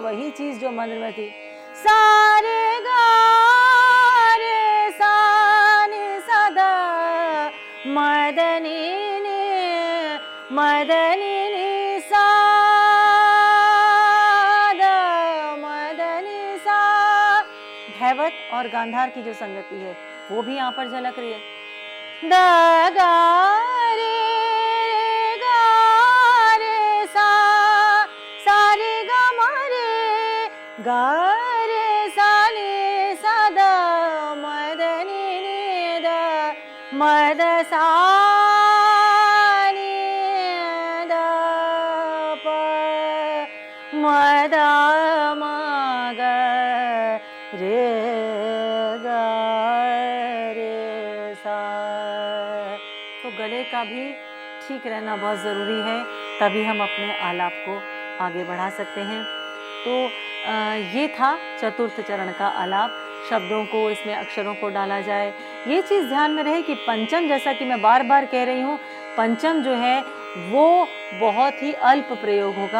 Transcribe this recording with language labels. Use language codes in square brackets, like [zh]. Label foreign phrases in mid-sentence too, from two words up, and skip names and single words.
[hi] वही चीज जो मंत्र में थी, सारे गा रे सा नि सदा मदनी नि सा दा मदनी सा। धैवत और गांधार की जो संगति है वो भी यहाँ पर झलक रही है। द गा रे गा रे सा सारे गा गा रे सा नि सदा मदनी नि द मद सा नि द प मद म ग रे गा रे सा। तो गले का भी ठीक रहना बहुत ज़रूरी है, तभी हम अपने आलाप को आगे बढ़ा सकते हैं। तो ये था चतुर्थ चरण का आलाप। शब्दों को, इसमें अक्षरों को डाला जाए। ये चीज़ ध्यान में रहे कि पंचम, जैसा कि मैं बार बार कह रही हूँ, पंचम जो है वो बहुत ही अल्प प्रयोग होगा।